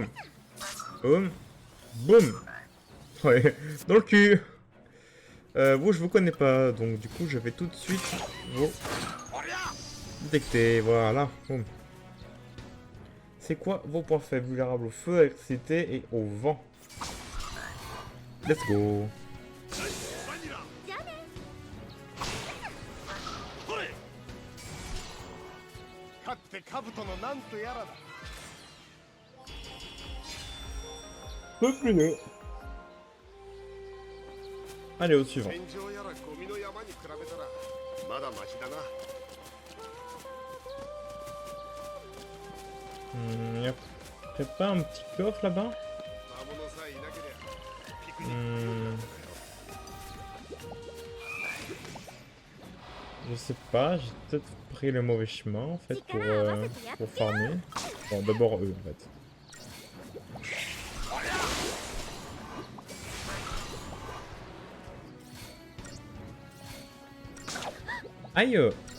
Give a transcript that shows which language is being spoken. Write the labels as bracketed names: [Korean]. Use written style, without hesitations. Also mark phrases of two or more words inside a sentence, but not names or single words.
[French] Boum. Boum. Ouais, dans le cul. Vous, je vous connais pas, donc du coup, je vais tout de suite vous détecter. Voilà. Boum. C'est quoi vos points faibles? Vulnérables au feu, à l'électricité et au vent. [English] Let's go. [Japanese] 勝って兜のなんとやらだ。 [French] Allez, au suivant. [Japanese] 戦場やらゴミの山に比べたらまだマシだな。 [French] Y'a pas un petit coffre là-bas? [Japanese] 魔物さえいなけりゃピクニックなんだよ。 [French] Je sais pas, j'ai peut-être pris le mauvais chemin en fait pour farmer. Bon, d'abord eux en fait. Aïe!